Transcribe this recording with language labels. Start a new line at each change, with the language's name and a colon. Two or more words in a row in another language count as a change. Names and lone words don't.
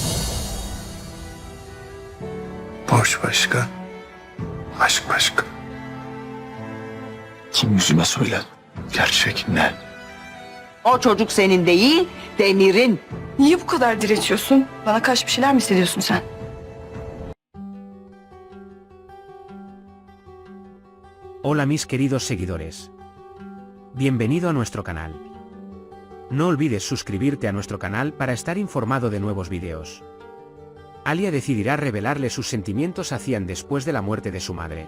Turkish: Borç başka, aşk başka. Kim yüzüme söyle. Gerçek ne? O çocuk senin değil, Demir'in. Niye bu kadar diretiyorsun? Bana karşı bir şeyler mi hissediyorsun sen?
Spanish: Hola mis queridos seguidores. Bienvenido a nuestro canal. No olvides suscribirte a nuestro canal para estar informado de nuevos videos. Alia decidirá revelarle sus sentimientos a Cian después de la muerte de su madre.